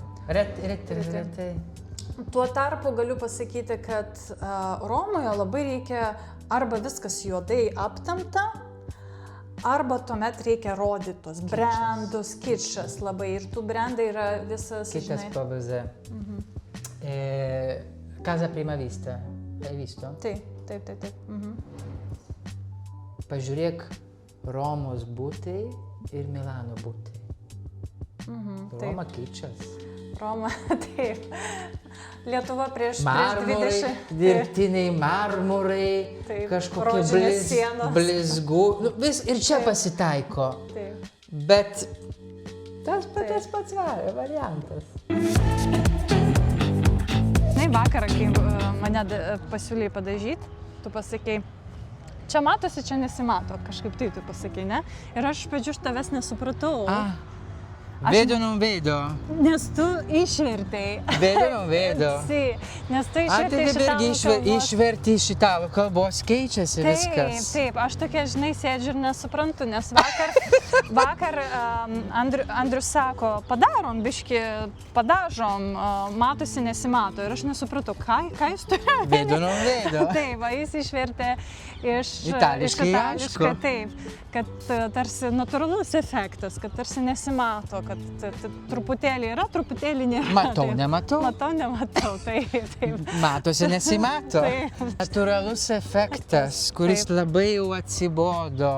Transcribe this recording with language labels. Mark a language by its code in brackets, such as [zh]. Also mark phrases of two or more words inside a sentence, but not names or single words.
[lt] Ne, pasitaiko. Retai. Tuo tarpu galiu pasakyti, kad Romoje labai reikia arba viskas juodai aptamta, arba tuomet reikia rodyti tos brandus, kičas labai. Ir tų brandai yra visas, Kičas PVZ. [it] Casa Prima Vista. Hai visto? [lt] Taip. Pažiūrėk Romos butai ir Milano butai. Roma kičas. Roma, taip. Lietuva prieš Marmurai, 20. dirbtiniai marmurai, Taip, kažkokie rožinės sienos. blizgų. Ir čia pasitaiko. Taip. Bet tas pats variantas. Vakarą, kai mane pasiūlė padažyti, tu pasakei, čia matosi, čia nesimato, kažkaip tai tu pasakei, ne? Ir aš iš pradžių tavęs nesupratau. [it] Vedo non vedo. [lt] Nes tu išvertei. [it] Vedo non vedo. [lt] Nes tu išvertei iš italų kalbos. Išverti iš italų kalbos, keičiasi viskas. Taip, aš tokia, žinai, sėdžiu ir nesuprantu, nes vakar Andrius sako, padarom biškį, padažom, matosi, nesimato. Ir aš nesupratau, ką jis turi. [it] Vedo non vedo. [lt] Taip, jis išvertė iš Itališkai, aišku. Taip, kad tarsi natūralus efektas, kad tarsi nesimato, kad truputėlį yra, truputėlį nėra. Matau, nematau. Matau, nematau, taip. Matosi, nesimato. Taip. Natūralus efektas, kuris labai jau atsibodo.